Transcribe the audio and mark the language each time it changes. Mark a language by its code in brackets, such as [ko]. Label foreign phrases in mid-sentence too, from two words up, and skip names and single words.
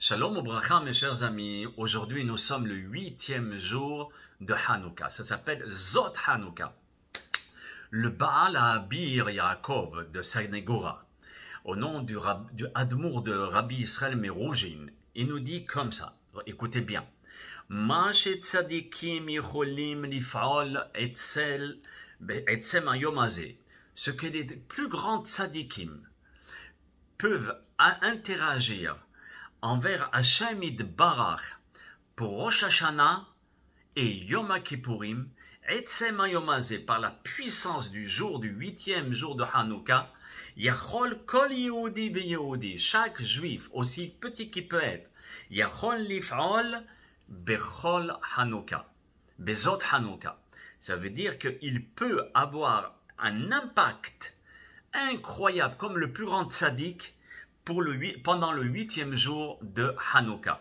[he] שלום וברכה, [fr] mes chers amis. Aujourd'hui, nous sommes le 8e jour de Hanouka. Ça s'appelle Zot Hanouka. Le Baal Abir Yaakov de Sanegora, au nom du Admour de Rabbi Israël Meroujin, il nous dit comme ça. Écoutez bien. [he] מה שצדיקים יכולים לפעול עצם היום הזה. [fr] Ce que les plus grands tzadikim peuvent interagir envers [he] השם יתברך [fr] pour Rosh Hashanah et Yom Kippourim, [he] עצם היום הזה, [fr] par la puissance du 8e jour de Hanouka, [he] יכול כל יהודי ויהודי, [fr] chaque juif, aussi petit qu'il peut être, [he] יכול לפעול בכל חנוכה, בזאת חנוכה. [fr] Ça veut dire qu'il peut avoir un impact incroyable, comme le plus grand tzaddik, pendant le 8e jour de Hanouka.